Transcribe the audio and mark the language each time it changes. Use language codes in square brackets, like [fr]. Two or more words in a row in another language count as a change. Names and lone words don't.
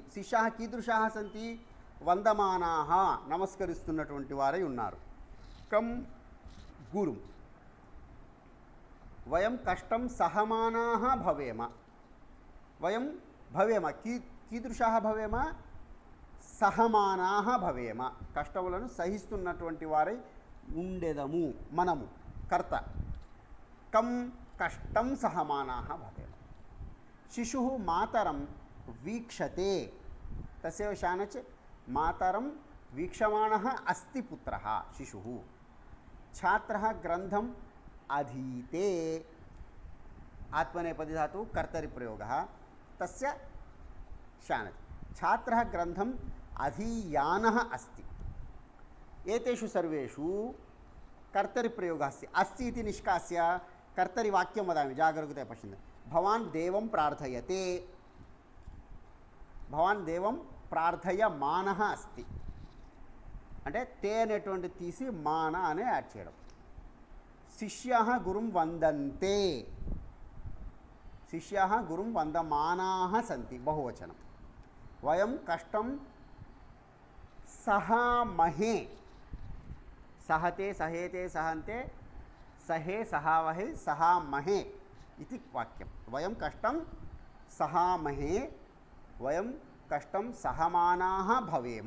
[sa] शिष्याः कीदृशाः सन्ति? [te] वन्दमानाः, నమస్కరిస్తున్నటువంటి వారై ఉన్నారు. [sa] कं? गुरुं. वयं कष्टं सहमानाः भवेम. वयं भवेम, कीदृशाः भवेम? సహమానాః భవేమ. [te] కష్టములను సహిస్తున్నటువంటి వారై ఉండెదము మనము. [sa] కర్త. కం? కష్టం సహమానాః భవేమ. శిశుః మాతరం వీక్షతే. తస్యైవ శానచ్ మాతరం వీక్షమాణः అస్తి పుత్రः శిశుः. ఛాత్రः గ్రంథం అధీతే. [te] ఆత్మనేపది ధాతువు [sa] కర్తరి ప్రయోగः, తస్య శానచ్. छात्रः ग्रंथम अधीयानः अस्ति. एतेषु सर्वेषु कर्तरि प्रयोगः अस्ति इति निष्कास्य कर्तरि वाक्यं वदामि. जागरूकतया पश्यन्तु. भवान् देवं प्रार्थयते. भवान् देवं प्रार्थयमानः अस्ति [te] అంటే తే అనేటువంటి తీసి మాన అనే యాడ్ చేయడం. [sa] శిష్యాः గురుం వందంతే. శిష్యాः గురుం వందమానాः సంతి. బహువచనం. वयं कष्टं सहामहे. सहते, सहेते, सहन्ते, सहे, सहावहे, सहामहे इति वाक्यं. वयं कष्टं सहामहे, वयं कष्टं सहमानाः भवेम.